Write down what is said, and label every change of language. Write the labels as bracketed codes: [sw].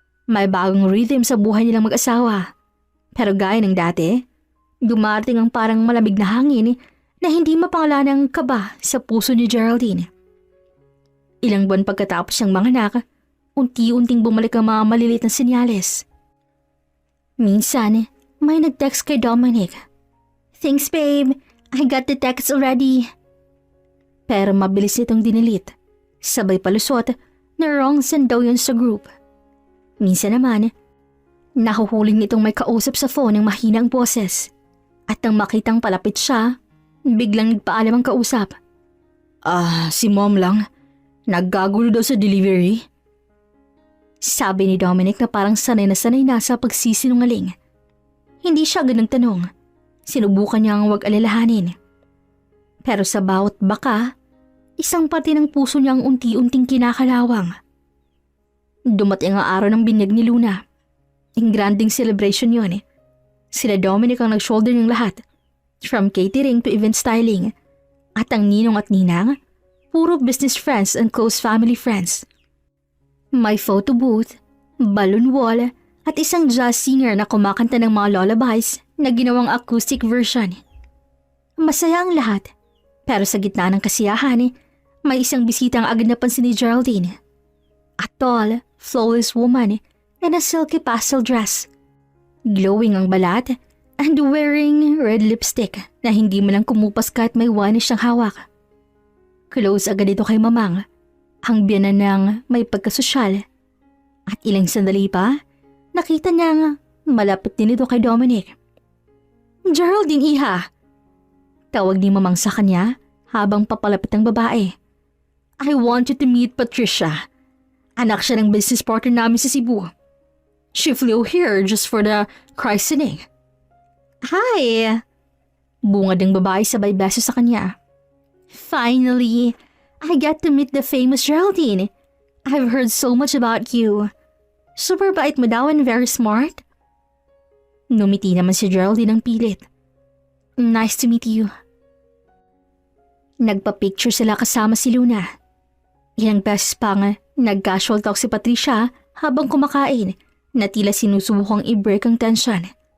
[tl] May bagong rhythm sa buhay nilang mag-asawa. Pero gaya ng dati, dumarating ang parang malamig na hangin na hindi mapangalanang kaba sa puso ni Geraldine. Ilang buwan pagkatapos siyang manganak, unti-unting bumalik ang mga maliliit na senyales. Minsan, may nag-text kay Dominic. [en] "Thanks babe, I got the text already." [tl] Pero mabilis nitong dinilit. Sabay palusot na wrong send daw yun sa group. Minsan naman, nahuhuling nitong may kausap sa phone ng mahinang boses. At nang makitang palapit siya, biglang nagpaalam ang kausap. Si mom lang. Naggagulo daw sa delivery. Sabi ni Dominic na parang sanay na sa pagsisinungaling. Hindi siya ganang tanong. Sinubukan niyang huwag alalahanin. Pero sa bawat baka, isang parte ng puso niyang unti-unting kinakalawang. Dumating ang araw ng binyag ni Luna. Ang granding celebration yun. Sila Dominic ang nag-shoulder ng lahat. [en] From catering to event styling. [tl] At ang ninong at ninang, puro business friends and close family friends. May photo booth, balloon wall, at isang jazz singer na kumakanta ng mga lullabies na ginawang acoustic version. Masaya ang lahat, pero sa gitna ng kasiyahan, may isang bisita ang agad napansin ni Geraldine. [en] A tall, flawless woman in a silky pastel dress. [tl] Glowing ang balat [en] and wearing red lipstick [tl] na hindi mo lang kumupas kahit may wine siyang hawak. Close agad ito kay Mamang, ang biyanan ng may pagkasosyal. At ilang sandali pa, nakita niyang malapit din ito kay Dominic. "Geraldine, iha!" Tawag ni Mamang sa kanya habang papalapit ang babae. [en] "I want you to meet Patricia. [tl] Anak siya ng business partner namin sa Cebu. [en] She flew here just for the christening." "Hi!" [tl] Bungad ng babae sabay beso sa kanya. [en] "Finally, I get to meet the famous Geraldine. I've heard so much about you. [tl] Super bait mo daw [en] and very smart." [tl] Numiti naman si Geraldine ng pilit. [en] "Nice to meet you." [tl] Nagpa-picture sila kasama si Luna. Ilang beses pang nag-casual talk si Patricia habang kumakain na tila sinusubukang i-break ang tension.